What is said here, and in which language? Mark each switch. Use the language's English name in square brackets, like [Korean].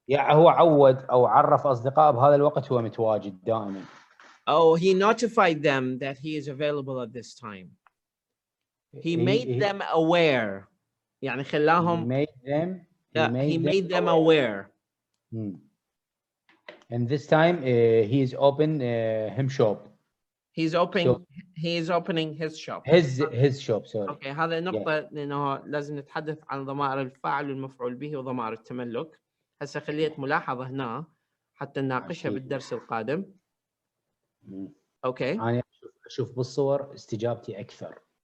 [Arabic] يعني هو عود أو عرف أصدقائه بهذا الوقت هو متواجد دائما. [English] Oh, he notified them that he is available at this time. He made them aware. [Arabic] يعني خلاهم. [English] He made them aware. And this time he is open him shop. He is opening his shop. His shop, sorry. [Arabic] Okay, هذا نقطة لأنه لازم نتحدث عن ضمائر الفاعل والمفعول به وضمائر التملك. هسه خليت ملاحظة هنا حتى نناقشها بالدرس القادم. اوكي. أنا أشوف بالصور استجابتي أكثر.